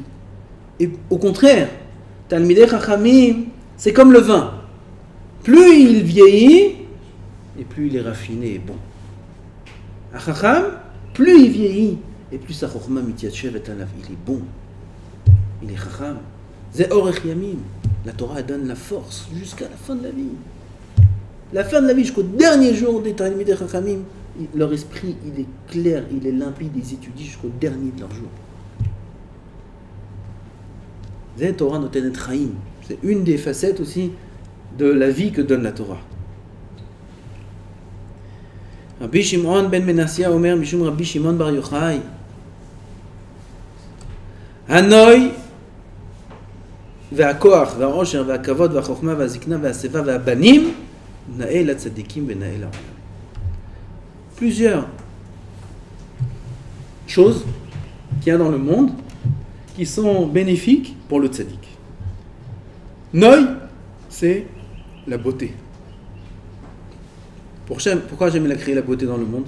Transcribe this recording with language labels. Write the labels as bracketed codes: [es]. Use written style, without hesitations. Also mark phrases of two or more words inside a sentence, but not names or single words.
[fr] Et au contraire, [he] תלמידי חכמים, [fr] c'est comme le vin. Plus il vieillit, et plus il est raffiné et bon. Un Chacham, plus il vieillit, et plus sa [he] חכמה מתיישבת עליו, [fr] il est bon. Il est Chacham. [he] זה אורך ימים. [fr] La Torah donne la force jusqu'à la fin de la vie. La fin de la vie, jusqu'au dernier jour des [he] תלמידי חכמים, [fr] leur esprit, il est clair, il est limpide, ils étudient jusqu'au dernier de leur jour. [he] זה תורה נותנת חיים. [fr] C'est une des facettes aussi de la vie que donne la Torah. [he] רבי שמעון בן מנסיא אומר משום רבי שמעון בר יוחאי הנוי והכוח והעושר והכבוד והחוכמה והזקנה והשיבה והבנים נאה לצדיקים ונאה לעולם. [fr] Plusieurs choses qu'il y a dans le monde qui sont bénéfiques pour le tzaddik. Noi, c'est la beauté. Pourquoi j'aime créer la beauté dans le monde?